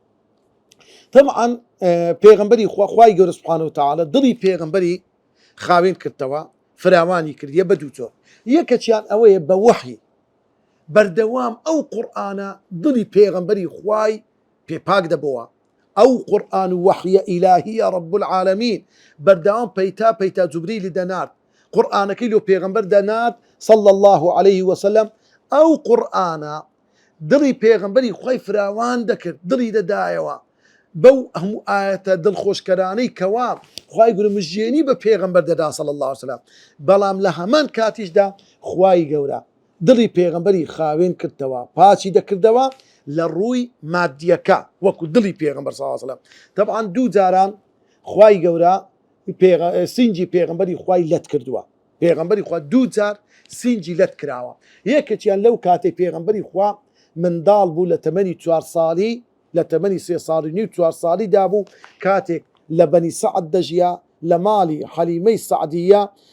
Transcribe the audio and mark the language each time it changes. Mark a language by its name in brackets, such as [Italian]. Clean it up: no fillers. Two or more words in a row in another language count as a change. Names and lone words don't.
[Central Kurdish] طبعاً پێغەمبەری خوای گەورە [Arabic] سوبحانە و تەعاڵا [Central Kurdish] دڵی پێغەمبەری خاوێن کردەوە فراوانی کردیە بە دوو جۆر یەکەچیان ئەوەیە بە وحی بەردەوام ئەو قورئانە دڵی پێغەمبەری خوای پێپاک دەبەوە ئەو قورئان و وحیە ئیلاهیە [Arabic] رب العالمین [Central Kurdish] بەردەوام پەیتا جوبریلی دەنارد قورئانەکەی لۆ پێغەمبەر دەنارد [Arabic] صلى الله عليه وسلم [Central Kurdish] ئەو قورئانە دڵی پێغەمبەری خوای فراوان دەکرد دڵی دەدایەوە بەو هەموو ئاەتە دڵخۆشکەرانەی کەوا خوای گەورە مژێنی بە پێغەمبەر دەدا [Arabic] صلی الله عليه وسلم [Central Kurdish] بەڵام لە هەمان کاتیشدا خوای گەورە دڵی پێغەمبەری خاوێن کردەوە پاچی دەکردەوە لە ڕووی مادیەکە وەکو دڵی پێغەمبەر [Arabic] صلی الله عليه وسلم [Central Kurdish] طبعاً دوو جاران خوای گەورە سینجی پێغەمبەری خوای لەت کردووە پێغەمبەری خوا دوو جار سینجی لەت کراوە یەکێکیان لەو کاتێک پێغەمبەری خوا منداڵ بوو لە تەمەنی 4 ساڵی لە تەمەنی 3 ساڵی نیو 4 ساڵی دابوو کاتێک لە بەنی سەعد دەژیا لە ماڵی حەلیمەی سەعدیە